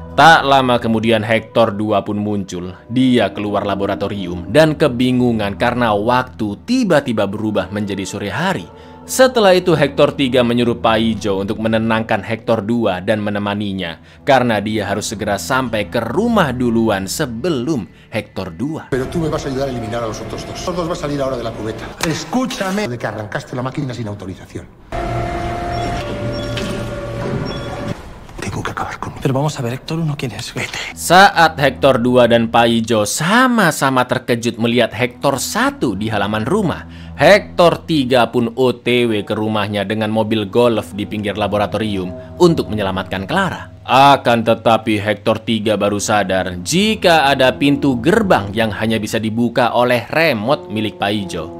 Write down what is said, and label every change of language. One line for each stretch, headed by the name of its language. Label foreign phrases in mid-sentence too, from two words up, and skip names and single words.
Indonesian: Tak lama kemudian Hector 2 pun muncul. Dia keluar laboratorium dan kebingungan karena waktu tiba-tiba berubah menjadi sore hari. Setelah itu Hector 3 menyuruh Paijo untuk menenangkan Hector 2 dan menemaninya, karena dia harus segera sampai ke rumah duluan sebelum Hector 2.
Spanish: Pero tú me vas a ayudar a eliminar a los otros dos. Los dos va a salir ahora de la cubeta. Escúchame. De que arrancaste la máquina sin autorización. Tengo que acabar con... Pero vamos a ver, Hector 1, ¿quién es? Vete.
Indonesian: Saat Hector 2 dan Paijo sama-sama terkejut melihat Hector 1 di halaman rumah, Hector 3 pun OTW ke rumahnya dengan mobil golf di pinggir laboratorium untuk menyelamatkan Clara. Akan tetapi Hector 3 baru sadar jika ada pintu gerbang yang hanya bisa dibuka oleh remote milik Paijo.